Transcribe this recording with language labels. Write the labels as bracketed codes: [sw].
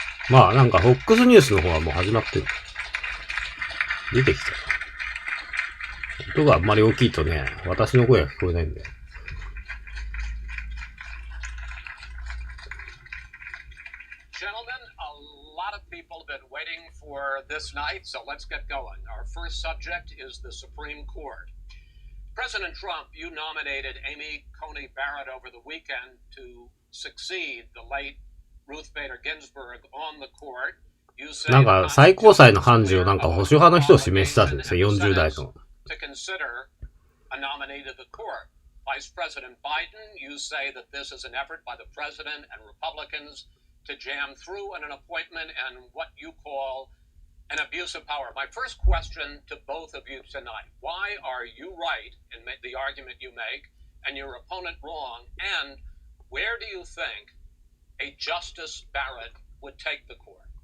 [ja] まあなんか FOX ニュースの方はもう始まってる。出てきた。音があんまり大きいとね、私の声が聞こえないんで。 [en] Gentlemen, a lot of people have been waiting for this night, so let's get going. Our first subject is the Supreme Court. President Trump, you nominated Amy Coney Barrett over the weekend to succeed the late Ruth Bader Ginsburg on the court. [ja] なんか最高裁の判事をなんか保守派の人を指名したんですよ、40代の。 [en] To consider a nominee to the court. Vice President Biden, you say that this is an effort by the president and Republicans to jam through an appointment and what you call an abuse of power. My first question to both of you tonight, why are you right in the argument you make and your opponent wrong, and where do you think a Justice Barrett would take the court?